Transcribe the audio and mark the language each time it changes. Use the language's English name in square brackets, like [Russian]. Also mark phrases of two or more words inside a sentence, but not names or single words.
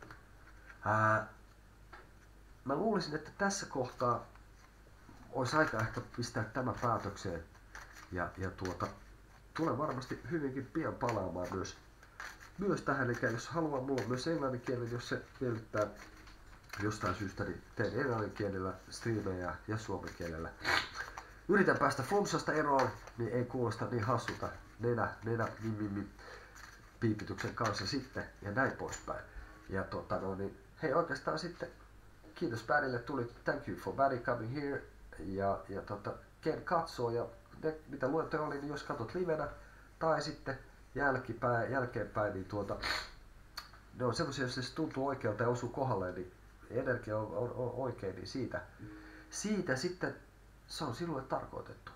[Finnish] Mä luulisin, että tässä kohtaa olisi aika ehkä pistää tämä päätökseen ja tulen varmasti hyvinkin pian palaamaan myös tähän, eli jos haluaa, mulla on myös englanninkielinen, jos se miellyttää jostain syystä, niin teen englanninkielellä striimejä ja suomen kielellä. Yritän päästä flunssasta eroon, niin ei kuulosta niin hassulta piipityksen kanssa sitten ja näin poispäin. Ja niin, hei oikeastaan sitten kiitos Bärille, tuli [English] thank you for Barry coming here [Finnish] ja Ken katsoo ja ne, mitä luentoja oli, niin jos katsot livenä tai sitten jälkeenpäin, niin ne on semmoisia, jos se tuntuu oikealta ja osuu kohdalle, niin energia on oikein, niin siitä sitten se on sinulle tarkoitettu.